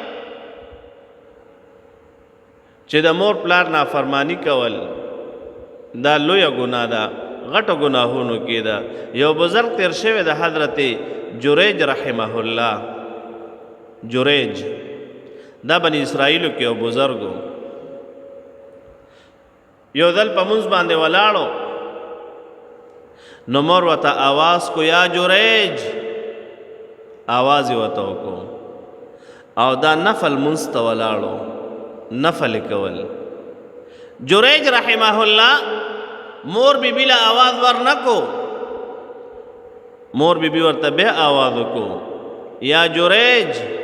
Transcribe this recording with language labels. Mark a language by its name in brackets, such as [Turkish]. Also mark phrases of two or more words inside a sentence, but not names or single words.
[Pashto] چې د مور پلار نافرمانی کول دا لویه ګناه ده غټو ګناهونو کې ده یو بزرگ تیر شوی د حضرت جریج [Arabic] رحمه الله [Pashto] جریج دا بنی اسرائیلو کې یو بزرگو یو ځل په مونځ باندې ولاړو نو مور ورته آواز کو یا جریج آواز یې ورته وکړو او دا نفل مونځ ته ولاړو نفل کول جریج [Arabic] رحمه الله [Pashto] مور بی بی له آواز ورنکو مور بی بی ورته بیا آواز وکړو یا جریج